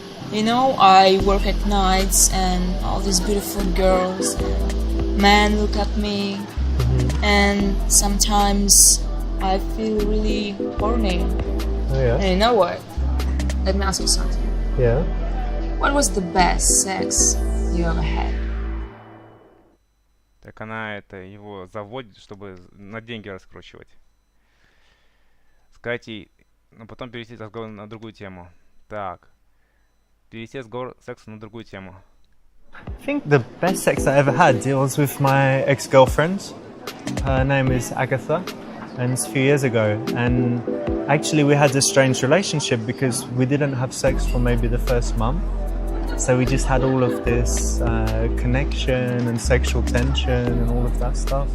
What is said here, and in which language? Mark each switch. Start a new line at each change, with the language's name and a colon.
English: You know, I work at nights and all these beautiful girls, men look at me, and sometimes I feel really horny. Oh yeah? And you know what? Let me ask you something. Yeah? What was the best sex you ever had?
Russian: Так она это его заводит, чтобы на деньги раскручивать. Сказать ей, но потом перевести разговор на другую тему. Так. Перевести разговор секса на другую тему.
English: I think the best sex I ever had was with my ex-girlfriend. Her name is Agatha, and it's a few years ago. And actually we had a strange relationship because we didn't have sex for maybe the first month. So we just had all of this connection and sexual tension and all of that stuff.